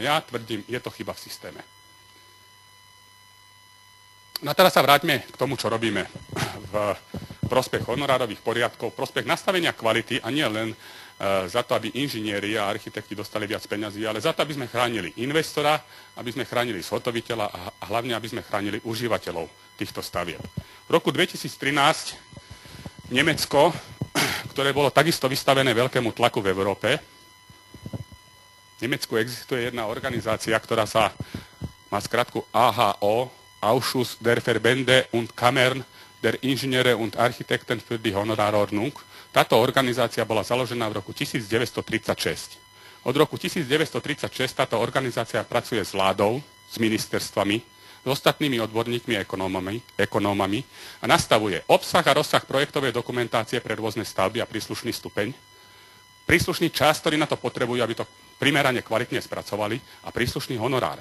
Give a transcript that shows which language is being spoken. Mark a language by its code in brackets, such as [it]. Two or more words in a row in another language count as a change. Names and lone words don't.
[sk] Ja tvrdím, je to chyba v systéme. No a teraz sa vráťme k tomu, čo robíme v prospech honorárových poriadkov, v prospech nastavenia kvality a nie len za to, aby inžinieri a architekti dostali viac peňazí, ale za to, aby sme chránili investora, aby sme chránili zhotoviteľa a hlavne, aby sme chránili užívateľov týchto stavieb. V roku 2013 Nemecko, ktoré bolo takisto vystavené veľkému tlaku v Európe, v Nemecku existuje jedna organizácia, ktorá má skratku AHO, [de] Ausschuss der Verbände und Kammern der Ingenieure und Architekten für die Honorarordnung. [sk] Táto organizácia bola založená v roku 1936. Od roku 1936 táto organizácia pracuje s vládou, s ministerstvami, s ostatnými odborníkmi a ekonómami a nastavuje obsah a rozsah projektovej dokumentácie pre rôzne stavby a príslušný stupeň, príslušný čas, ktorý na to potrebujú, aby to primerane kvalitne spracovali a príslušný honorár.